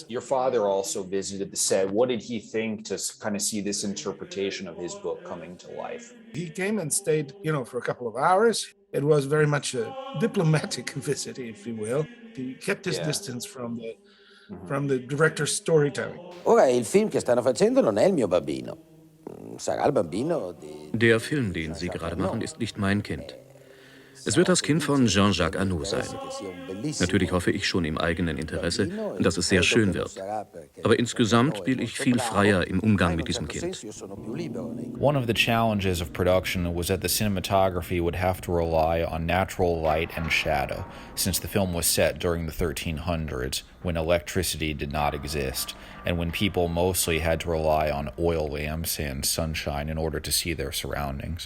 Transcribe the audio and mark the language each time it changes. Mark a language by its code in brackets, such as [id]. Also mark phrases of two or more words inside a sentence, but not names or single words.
[en] Your father also visited the set. What did he think to kind of see this interpretation of his book coming to life? He came and stayed, for a couple of hours. It was very much a diplomatic visit, if you will. He kept his distance from the director's storytelling. [it] Ora, il film che stanno facendo non è il mio bambino. Sarà il bambino di... [de] Der Film, den Sie gerade machen, ist nicht mein Kind. Es wird das Kind von Jean-Jacques Annaud sein. Natürlich hoffe ich schon im eigenen Interesse, dass es sehr schön wird. Aber insgesamt bin ich viel freier im Umgang mit diesem Kind. [en] One of the challenges of production was that the cinematography would have to rely on natural light and shadow, since the film was set during the 1300s, when electricity did not exist, and when people mostly had to rely on oil lamps and sunshine in order to see their surroundings.